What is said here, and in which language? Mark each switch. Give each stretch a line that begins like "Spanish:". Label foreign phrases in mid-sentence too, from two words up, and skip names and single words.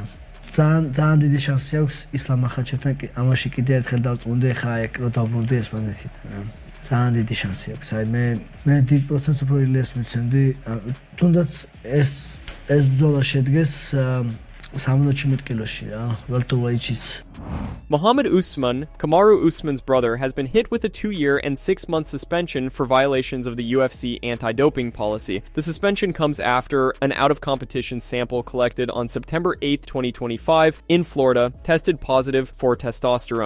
Georgian: ძალიან დიდი შანსი აქვს ისლამ მახაჩევთან ამაში კიდევ ერთხელ დავწუნდი, ხა ეგ რო დავბრუნდი ესპანეთიდან რა. ძალიან დიდი შანსი აქვს. აი მე დიდ პროცენტს უფრო ილიას მიცემდი. თუნდაც ეს ბრძოლა შედგეს 70 კილოში რა, welterweight-იც.
English: Mohamed Usman, Kamaru Usman's brother, has been hit with a 2-year and 6-month suspension for violations of the UFC anti-doping policy. The suspension comes after an out-of-competition sample collected on September 8, 2025 in Florida tested positive for testosterone.